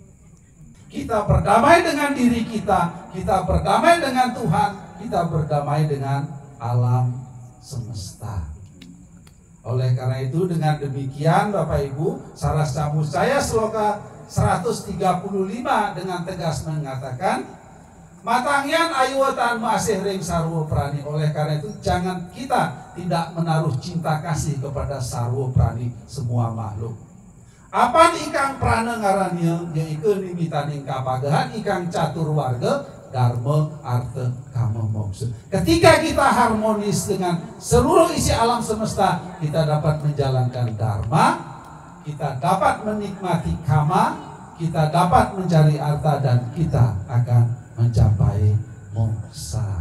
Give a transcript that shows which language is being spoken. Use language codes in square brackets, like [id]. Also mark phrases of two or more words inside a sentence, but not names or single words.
[id] Kita berdamai dengan diri kita berdamai dengan Tuhan, kita berdamai dengan alam semesta. Oleh karena itu dengan demikian Bapak Ibu, Saras Camuscaya Sloka 135 dengan tegas mengatakan, [kaw] matangyan ayuatan masih ring sarwo prani. [id] Oleh karena itu jangan kita tidak menaruh cinta kasih kepada [kaw] sarwo prani, [id] semua makhluk. [kaw] Apan ikang prana ngarannya yaitu nimitaning kapagahan ikang catur warga dharma arta kama moksa. [id] Ketika kita harmonis dengan seluruh isi alam semesta, kita dapat menjalankan dharma, kita dapat menikmati kama, kita dapat mencari arta, dan kita akan mencapai moksa.